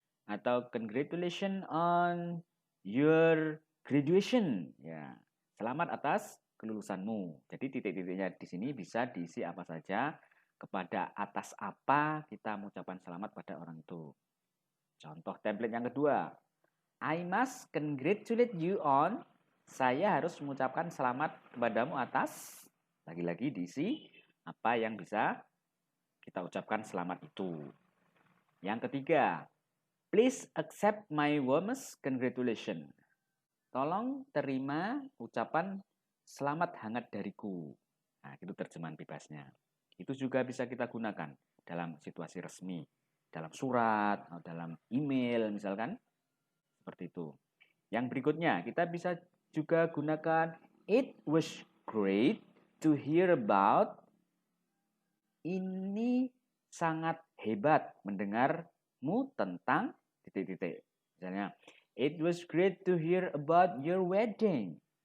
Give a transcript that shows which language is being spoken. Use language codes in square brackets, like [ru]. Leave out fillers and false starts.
[en] Atau congratulations on your graduation. [id] Ya, selamat atas kelulusanmu. Jadi titik-titiknya di sini bisa diisi apa saja, kepada atas apa kita mengucapkan selamat pada orang itu. Contoh template yang kedua. [en] I must congratulate you on. [id] Saya harus mengucapkan selamat kepadamu atas. Lagi-lagi diisi apa yang bisa kita ucapkan selamat itu. Yang ketiga, [en] please accept my warmest congratulations. [id] Tolong terima ucapan selamat hangat dariku. Nah, itu terjemahan bebasnya. Itu juga bisa kita gunakan dalam situasi resmi, dalam surat, atau dalam email misalkan. Seperti itu. Yang berikutnya, kita bisa juga gunakan [en] it was great to hear about. [id] Ini sangat hebat mendengarmu tentang titik-titik. [en] Misalnya, it was great to hear about your wedding.